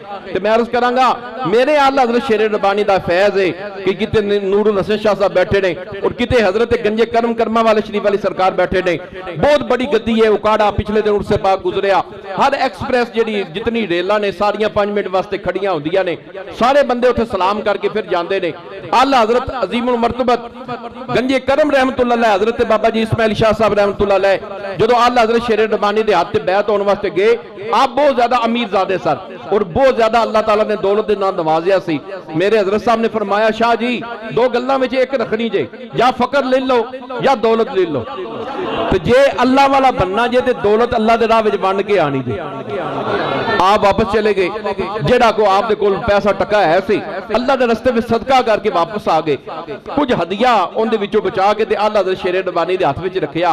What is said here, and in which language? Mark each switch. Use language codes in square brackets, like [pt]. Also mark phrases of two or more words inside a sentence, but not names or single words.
[pa] تے میں عرض کراں گا میرے اعلیٰ حضرت شیر ربانی دا فیض ہے کہ کتے نور الحسن شاہ صاحب بیٹھے نے اور کتے حضرت گنج کرم کرماں والے شریف والی سرکار بیٹھے نے. بہت بڑی گدی ہے اوکاڑہ پچھلے دن عرس پاک گزریا ہر ایکسپریس جہڑی جتنی ریلاں نے ساریاں 5 منٹ واسطے کھڑیاں ہوندیاں نے سارے بندے اتھے سلام کر کے فیر جاندے نے. اعلیٰ حضرت عظیم المرتبت گنج کرم [ar] رحمة الله عليه [pa] حضرت بابا جی اسماعیل شاہ صاحب [ar] رحمة الله عليه [pa] جدوں اعلیٰ حضرت شیر ربانی دے ہاتھ تے بیعت ہونے واسطے گئے آپ بہت زیادہ امیر زادے سر اور بہت زیادہ اللہ تعالیٰ نے دولت دے نال نوازیا سی. میرے حضرت صاحب نے فرمایا شاہ جی 2 گلاں وچ ایک رکھنی جے یا فقر لے لو یا دولت لے لو. تو جے اللہ والا بننا جے تے دولت اللہ دے راہ وچ بن کے آنی جے. آپ واپس چلے گئے جہڑا کو آپ دے کول پیسہ ٹکا ہے سی اللہ دے رستے میں صدقہ کر کے واپس آ گئے کچھ ہدیہ انہاں دے وچوں بچا کے تے اعلیٰ حضرت شیر ربانی دے ہاتھ وچ رکھیا.